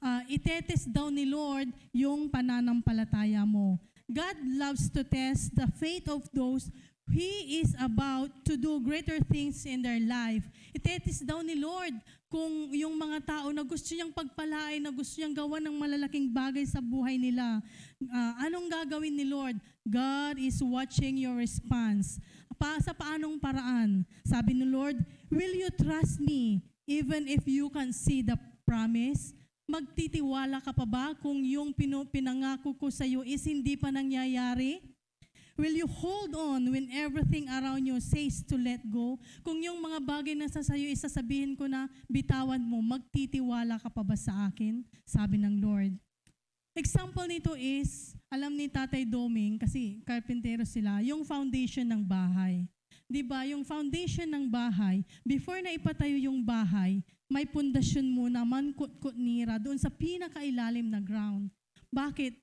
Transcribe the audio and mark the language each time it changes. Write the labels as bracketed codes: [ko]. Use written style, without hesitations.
[tl] Itetest daw ni Lord yung pananampalataya mo. [en] God loves to test the faith of those He is about to do greater things in their life. [tl] Itetest daw ni Lord kung yung mga tao na gusto niyang pagpalain, na gusto niyang gawa ng malalaking bagay sa buhay nila. Anong gagawin ni Lord? [en] God is watching your response. [tl] Sa paanong paraan? Sabi ni Lord, [en] will you trust me even if you can see the promise? [tl] Magtitiwala ka pa ba kung yung pinangako ko sa iyo is hindi pa nangyayari? [en] Will you hold on when everything around you says to let go? [tl] Kung yung mga bagay na sa sayo isasabihin ko na bitawan mo, magtitiwala ka pa ba sa akin? Sabi ng Lord. Example nito is, alam ni Tatay Doming, kasi karpentero sila, yung foundation ng bahay. Diba, yung foundation ng bahay, before na ipatayo yung bahay, may pundasyon muna, mankut-kut nira, doon sa pinakailalim na ground. Bakit?